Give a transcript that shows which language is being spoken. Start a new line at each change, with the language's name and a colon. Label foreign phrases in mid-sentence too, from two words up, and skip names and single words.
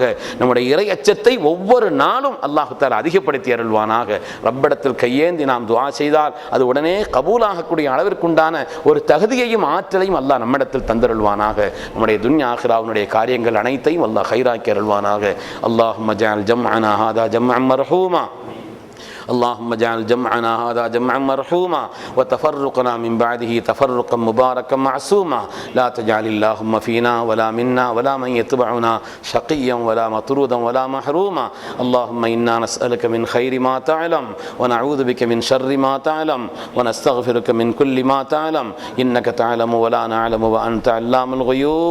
Tamil: நம்முடைய இறை அச்சத்தை ஒவ்வொரு நாளும் அல்லாஹ் தஆலா அதிகப்படுத்தி அருள்வானாக. ரப்பிடத்தில் கையேந்தி நாம் துஆ செய்தால் அது உடனே கபூலாகக்கூடிய அளவிற்குண்டான ஒரு தகுதியையும் ஆற்றலையும் அல்லாஹ் நம்மிடத்தில் தந்தருள்வானாக. நம்முடைய துன்யா ஆகிராவினுடைய காரியங்கள் அனைத்தையும் அல்லாஹ் கைராக்கி அருள்வானாக.
Arabic: اللهم اجعل جمعنا هذا جمعا مرحوما. اللهم اجعل جمعنا هذا جمعا مرحوما وتفرقنا من بعده تفرقا مباركا معصوما لا تجعل اللهم فينا ولا منا ولا من يتبعنا شقيا ولا مطرودا ولا محروما. اللهم إنا نسألك من خير ما تعلم ونعوذ بك من شر ما تعلم ونستغفرك من كل ما تعلم إنك تعلم ولا نعلم وأنت علام الغيوب.